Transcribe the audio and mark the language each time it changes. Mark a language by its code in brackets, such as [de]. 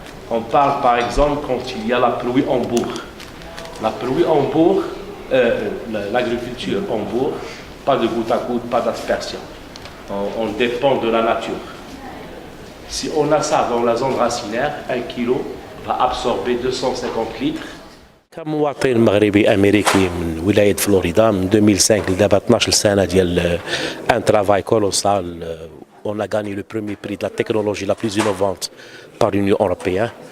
[fr] On parle par exemple quand il y a la pluie en bourg. La pluie en bourg, l'agriculture en bourg, pas de goutte à goutte, pas d'aspersion. On dépend de la nature. Si on a ça dans la zone racinaire, 1 kg va absorber 250 litres. [ar] كمواطن مغربي امريكي من ولايه فلوريدا من 2005 لدابا 12 سنه ديال [fr] ان ترافاي كولوسال. On a gagné le premier prix de la technologie la plus innovante par l'Union européenne.